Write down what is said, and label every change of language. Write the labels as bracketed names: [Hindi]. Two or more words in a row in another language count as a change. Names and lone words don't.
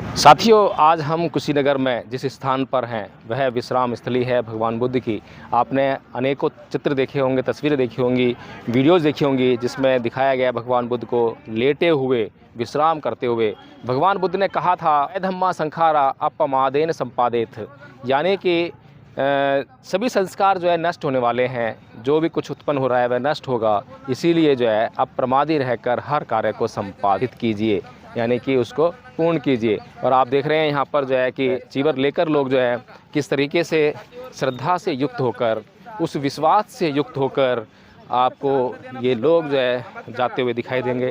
[Hindi] साथियों, आज हम कुशीनगर में जिस स्थान पर हैं वह विश्राम स्थली है भगवान बुद्ध की। आपने अनेकों चित्र देखे होंगे, तस्वीरें देखी होंगी, वीडियोज़ देखी होंगी जिसमें दिखाया गया भगवान बुद्ध को लेटे हुए विश्राम करते हुए। भगवान बुद्ध ने कहा था, [Pali] धम्मा संखारा अपमादेन संपादित, [Hindi] यानी कि सभी संस्कार जो है नष्ट होने वाले हैं। जो भी कुछ उत्पन्न हो रहा है वह नष्ट होगा, इसीलिए जो है अप्रमादी रहकर हर कार्य को संपादित कीजिए, यानी कि उसको पूर्ण कीजिए। और आप देख रहे हैं यहाँ पर जो है कि चीवर लेकर लोग जो है किस तरीके से श्रद्धा से युक्त होकर, उस विश्वास से युक्त होकर आपको ये लोग जो है जाते हुए दिखाई देंगे।